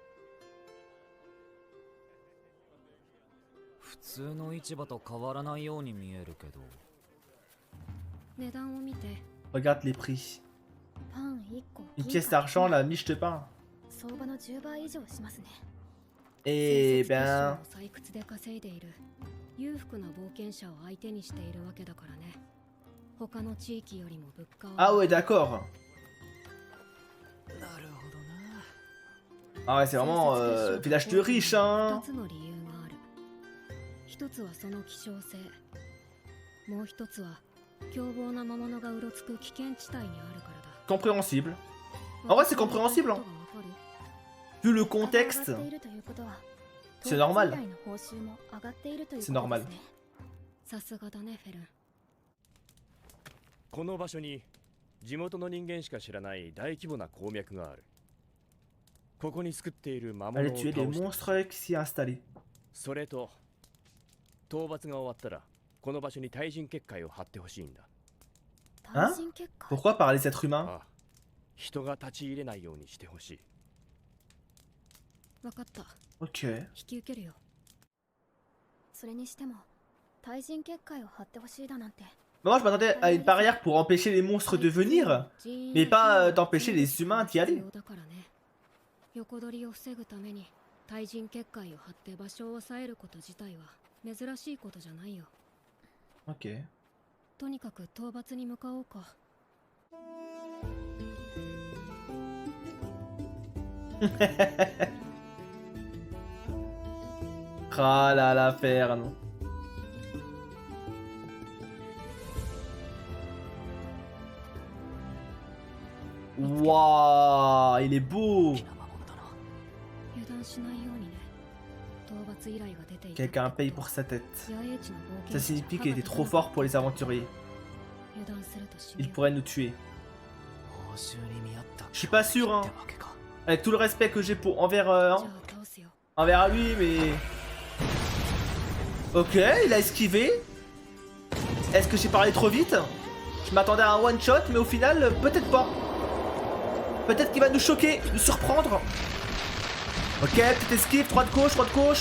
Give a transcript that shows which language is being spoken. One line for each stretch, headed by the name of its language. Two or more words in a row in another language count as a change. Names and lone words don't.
French: Regarde les prix. Une pièce d'argent, la miche de pain. Eh ben...
Japanese: 裕福な冒険者を相手にしているわけだからね。他の地域よりも物価は
French: Ah ouais, d'accord.
Japanese: なるほどな。
French: Ah ouais, c'est vraiment village de riches,
Japanese: 2
French: hein.
Japanese: つの理由がある。一つはその希少性、もう一つは凶暴な魔物がうろつく危険地帯にあるからだ。
French: Compréhensible. En vrai, c'est compréhensible, hein. Vu le contexte, c'est normal. C'est normal.
Japanese: さすがだね、フェルン。この場所に地元の人間しか知らない大規模な鉱脈がある。ここに作っている魔物を
French: Allez
Japanese: 倒
French: tuer des
Japanese: して、
French: monstres qui s'y installés.
Japanese: それと討伐が終わったらこの場所に対人結界を張ってほしいんだ。
French: Hein Pourquoi par les êtres humains?
Japanese: ああ、人が立ち入れないようにしてほしい。わかった。 Ok. 引き受けるよ。それにしても対人結界を張ってほしいだなんて。
French: Moi, je m'attendais à une barrière pour empêcher les monstres de venir, mais pas d'empêcher les humains d'y aller.
Japanese: 横取りを防ぐために対人結界を張って場所を抑えること自体は珍しいことじゃないよ。 Ok. とにかく討伐に向かおうか。
French: Ah là là, Fern. Waouh, il est beau.
Japanese: 油断しないようにね。討伐依頼が出ていた。
French: Quelqu'un paye pour sa tête.
Japanese: 野営地の冒
French: Ça
Japanese: 険者
French: signifie qu'il était trop fort pour les aventuriers.
Japanese: 油断すると死ぬ
French: Il
Japanese: よ。
French: pourrait nous tuer.
Japanese: 報酬に見合った
French: Je suis pas sûr, hein.
Japanese: ってわけか。
French: Avec tout le respect que j'ai pour envers,
Japanese: じゃあ倒すよ。
French: envers lui, mais... Ok, il a esquivé. Est-ce que j'ai parlé trop vite? Je m'attendais à un
English: one shot,
French: mais au final, peut-être pas. Peut-être qu'il va nous choquer, nous surprendre. Ok, petite esquive, droite gauche, droite gauche.